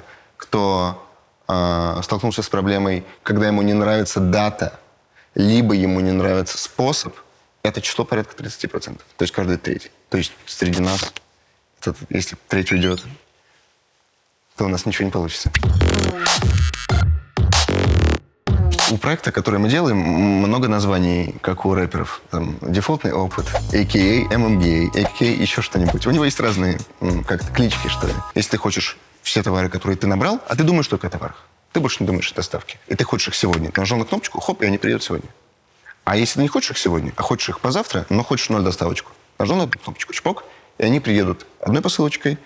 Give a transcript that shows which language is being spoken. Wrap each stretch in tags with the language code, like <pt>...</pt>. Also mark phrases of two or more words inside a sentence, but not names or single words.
<ru>Кто столкнулся с проблемой, когда ему не нравится дата, либо ему не нравится способ, это число порядка 30%. То есть каждый третий. То есть среди нас, если третий уйдет, то у нас ничего не получится. У проекта, который мы делаем, много названий, как у рэперов. Там, дефолтный опыт,</ru> <en>a.k.a. MMDA, a.k.a.</en> <ru>еще что-нибудь. У него есть разные как-то клички, что ли. Если ты хочешь все товары, которые ты набрал, а ты думаешь только о товарах. Ты больше не думаешь о доставке. И ты хочешь их сегодня. Ты нажал на кнопочку, хоп, и они приедут сегодня. А если ты не хочешь их сегодня, а хочешь их позавтра, но хочешь 0 доставочку, нажал на эту кнопочку, чпок, и они приедут одной посылочкой.</ru>